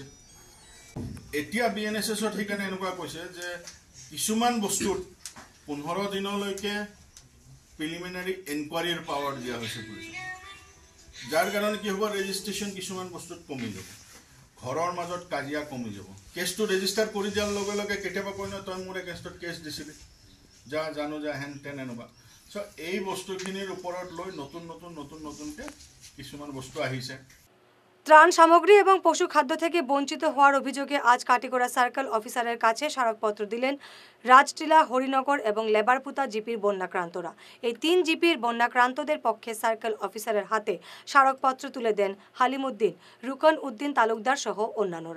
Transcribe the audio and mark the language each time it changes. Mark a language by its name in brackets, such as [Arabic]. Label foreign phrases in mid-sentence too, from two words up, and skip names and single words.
[Assamese] এতিয়া BNSSত সেইকাৰণে এনেকুৱা কৈছে যে কিছুমান বস্তুত 15 দিনলৈকে [English] preliminary enquiry power [Assamese] দিয়া হৈছে পুলিচক, যাৰ কাৰণে কি হ'ব ৰেজিষ্ট্ৰেশ্যন কিছুমান বস্তুত কমি যাব, ঘৰৰ মাজত কাজিয়া কমি যাব। কেছটো ৰেজিষ্টাৰ কৰি দিয়াৰ লগে লগে কেতিয়াবা কয় নহয় তই মোৰ এগেইনষ্টত কেছ দিছিলি যা জানো যা হেন তেন এনেকুৱা। চ' এই বস্তুখিনিৰ ওপৰত লৈ নতুনকৈ কিছুমান বস্তু আহিছে। [Bangla] ত্রাণ সামগ্রী এবং পশু খাদ্য থেকে বঞ্চিত হওয়ার অভিযোগে আজ কাটিগড়া [English] circle officer [Bangla] কাছে স্মারকপত্র দিলেন রাজটিলা, হরিনগর এবং লেবারপুতা জিপির বন্যাক্রান্তরা। এই 3 জিপির বন্যাক্রান্তদের পক্ষে [English] circle officer [Bangla] হাতে স্মারকপত্র তুলে দেন হালিমউদ্দিন, রুকন উদ্দিন তালুকদার সহ অন্যান্যরা।